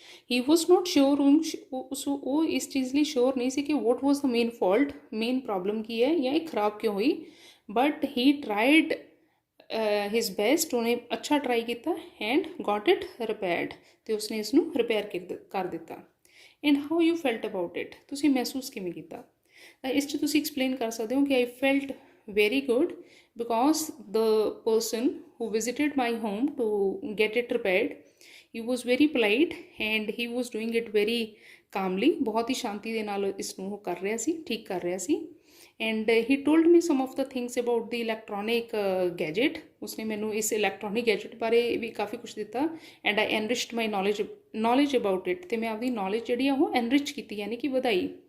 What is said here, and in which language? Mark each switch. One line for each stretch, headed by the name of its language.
English: he was not sure,
Punjabi: ਉਹ ਇਸ ਚੀਜ਼ ਲਈ ਸ਼ੋਰ ਨਹੀਂ ਸੀ ਕਿ
English: what was the main fault,
Punjabi: ਮੇਨ ਪ੍ਰੋਬਲਮ ਕੀ ਹੈ ਜਾਂ ਇਹ ਖਰਾਬ ਕਿਉਂ ਹੋਈ,
English: but he tried his best,
Punjabi: ਉਹਨੇ ਅੱਛਾ ਟਰਾਈ ਕੀਤਾ
English: and got it repaired,
Punjabi: ਅਤੇ ਉਸਨੇ ਇਸ ਨੂੰ ਰਿਪੇਅਰ ਕਰ ਦਿੱਤਾ।
English: and how you felt about it,
Punjabi: ਤੁਸੀਂ ਮਹਿਸੂਸ ਕਿਵੇਂ ਕੀਤਾ। ਤਾਂ ਇਸ 'ਚ ਤੁਸੀਂ ਐਕਸਪਲੇਨ ਕਰ ਸਕਦੇ ਹੋ ਕਿ
English: I felt very good because the person who visited my home to get it repaired. He was very polite and he was doing it very calmly.
Hindi: बहुत ही शांति
Punjabi: ਦੇ ਨਾਲ ਇਸ ਨੂੰ ਉਹ ਕਰ ਰਿਹਾ ਸੀ, ਠੀਕ ਕਰ ਰਿਹਾ ਸੀ.
English: And he told me some of the things about the electronic gadget.
Punjabi: ਉਸਨੇ ਮੈਨੂੰ ਇਸ electronic gadget ਬਾਰੇ ਵੀ ਕਾਫੀ ਕੁਝ ਦਿੱਤਾ.
English: And I enriched my knowledge about it.
Punjabi: ਤੇ ਮੈਂ ਆਪਦੀ knowledge ਜਿਹੜੀ ਆ ਉਹ enrich ਕੀਤੀ, ਯਾਨੀ ਕਿ ਵਧਾਈ.